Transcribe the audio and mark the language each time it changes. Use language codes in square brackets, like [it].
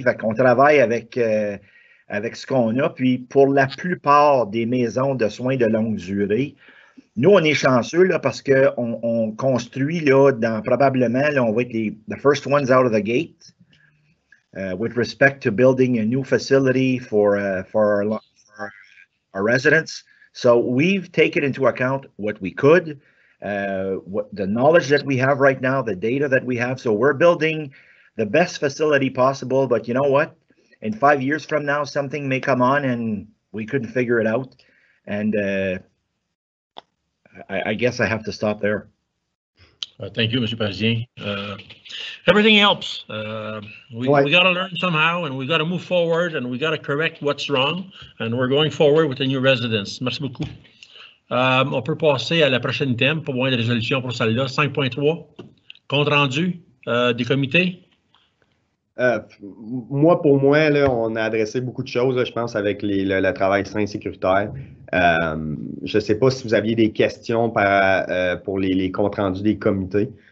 [fr] Fait qu'on travaille avec ce qu'on a. Puis, pour la plupart des maisons de soins de longue durée, nous, on est chanceux là, parce qu'on construit là, probablement, là, on va être [en] the first ones out of the gate with respect to building a new facility for our residents. So we've taken into account what we could, the knowledge that we have right now, the data that we have. So we're building the best facility possible. But you know what? In 5 years from now, something may come on and we couldn't figure it out. And I guess I have to stop there. Thank you, Mr. Parisien. Everything helps. We got to learn somehow, and we got to move forward, and we got to correct what's wrong, and we're going forward with the new residents. [fr] Merci beaucoup. On peut passer à la prochaine thème pour voir des résolutions pour celle-là. 5.3, compte rendu des comités. Pour moi, là, on a adressé beaucoup de choses, là, je pense, avec le travail sain et sécuritaire. Je ne sais pas si vous aviez des questions pour les comptes rendus des comités.